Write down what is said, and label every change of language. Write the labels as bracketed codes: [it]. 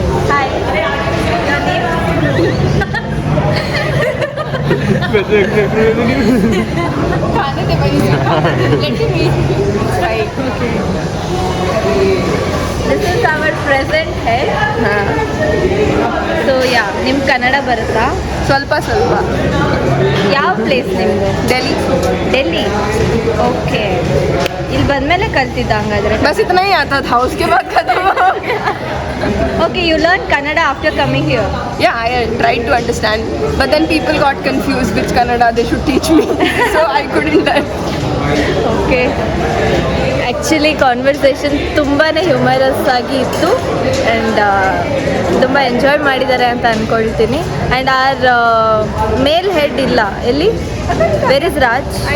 [en] Hi. Your name? This is our present head. So yeah, [kn] ನಿಮ್ ಕನ್ನಡ ಬರುತ್ತಾ? ಸ್ವಲ್ಪ ಸ್ವಲ್ಪ ಯಾವ ಪ್ಲೇಸ್ ನಿಮ್ದು? ಡೆಲ್ಲಿ ಓಕೆ ಇಲ್ಲಿ ಬಂದ್ಮೇಲೆ ಕಲ್ತಿದ್ದ ಹಂಗಾದ್ರೆ [hi] बस इतना ही आता था उसके बाद खत्म हो गया [en] Okay you learn Kannada after coming here Yeah, I tried to understand, but then people got confused which Kannada they should teach me, so I couldn't learn. [kn] Okay actually conversation ತುಂಬಾ ಹ್ಯೂಮರಸ್ ಆಗಿ ಇತ್ತು ಆ್ಯಂಡ್ ತುಂಬ enjoy ಮಾಡಿದ್ದಾರೆ ಅಂತ ಅಂದ್ಕೊಳ್ತೀನಿ and R mail head ಇಲ್ಲ ಎಲ್ಲಿ [en] where is Raj